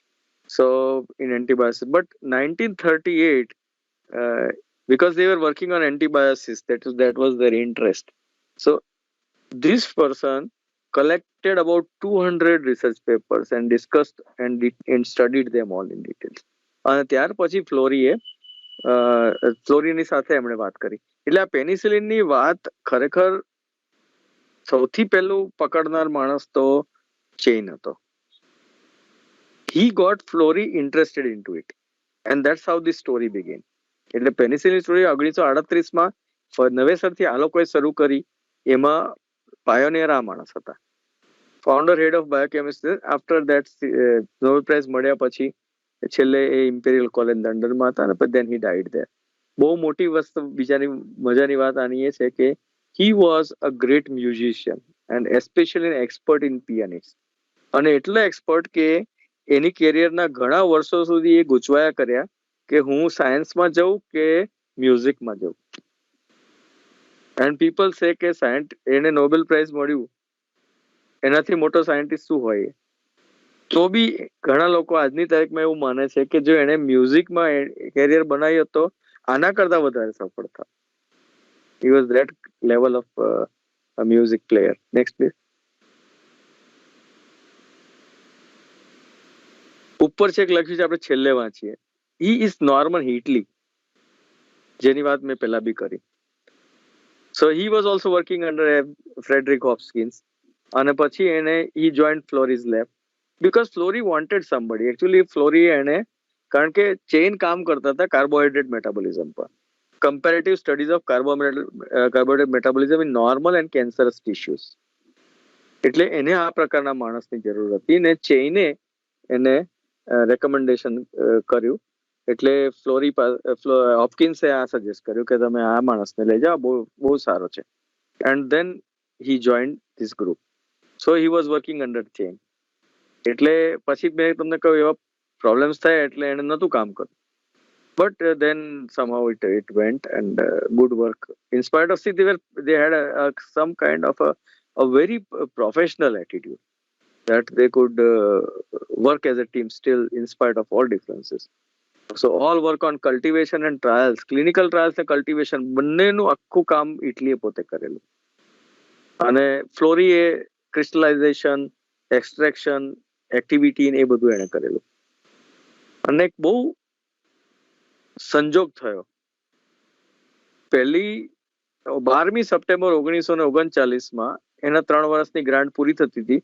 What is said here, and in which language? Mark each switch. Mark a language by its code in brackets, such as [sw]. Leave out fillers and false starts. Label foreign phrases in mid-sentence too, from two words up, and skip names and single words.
[en] So in antibiotics, but 1938, uh, because they were working on antibiotics, that was their interest. So this person collected about 200 research papers and discussed and studied them all in details. [gu] અને ત્યાર પછી ફ્લોરીની સાથે એમણે વાત કરી. એટલે આ પેનિસિલિનની વાત ખરેખર સૌથી પહેલું પકડનાર માણસ તો ચેઇન હતો. [en] He got Florey interested into it, and that's how this story began. [gu] એટલે પેનિસિલિન સ્ટોરી 1938 માં નવેસરથી આ લોકોએ શરૂ કરી. એમાં પાયોનિયર આ માણસ હતા, [en] founder head of biochemistry. after that [gu] નોબેલ પ્રાઇઝ મળ્યા પછી છેલ્લે એ ઇમ્પેરિયલ કોલેજ લંડનમાં હતા, અને [en] then he died there. [gu] બહુ મોટી વસ્તુ, બીજાની મજાની વાત આની એ છે કે [en] he was a great musician and especially an expert in pianist. [gu] અને એટલો એક્સપર્ટ કે એની કેરિયરના ઘણા વર્ષો સુધી એ ગૂંચવાયા કર્યા કે હું સાયન્સમાં જઉં કે મ્યુઝિકમાં જઉં. [en] and people say [gu] કે એને નોબેલ પ્રાઇઝ મળ્યું, એનાથી મોટો સાયન્ટિસ્ટ શું હોય? તો બી ઘણા લોકો આજની તારીખમાં એવું માને છે કે જો એને મ્યુઝિકમાં કેરિયર બનાવ્યો હતો, આના કરતા વધારે સફળ હતા. [en] He was that level of a music player. Next, please. [gu] ઉપર છે એક લખ્યું છે, આપણે છેલ્લે વાંચીએ. [en] He is Norman Heatley, [gu] જેની વાત મેં પહેલા બી કરી. [en] So he was also working under Frederick Hopkins. [gu] અને પછી એને [en] he joined Florey's lab because Florey wanted somebody. [gu] Actually Florey એને, કારણ કે ચેઇન કામ કરતા હતા [en] carbohydrate metabolism [gu] પર. [en] comparative studies of carbohydrate metabolism in normal and cancerous tissues. [gu] એટલે એને આ પ્રકારના માણસની જરૂર હતી ને ચેઇને એને રેકમેન્ડેશન કર્યું. એટલે હોપકિન્સે આ સજેસ્ટ કર્યું કે તમે આ માણસને લઈ જાઓ, બહુ સારો છે. [en] and then he joined this group. So he was working under Chain. [gu] એટલે પછી મેં તમને કહ્યું એવા પ્રોબ્લેમ્સ થાય એટલે એને નહોતું કામ કર્યું. [en] But then somehow it went, and good work. In spite of they had some kind of a very professional attitude that they could work as a team still in spite of all differences. So all work on cultivation and trials, clinical trials and cultivation, [gu] બંનેનું આખું કામ ઇટલીએ પોતે કરેલું. અને ફ્લોરીએ ક્રિસ્ટલાઇઝેશન, એક્સટ્રેક્શન, એક્ટિવિટી એ બધું એને કરેલું. અને એક બહુ સંજોગ થયો. 12મી સપ્ટેમ્બર 1939 એના 3 વર્ષની ગ્રાન્ટ પૂરી થતી હતી.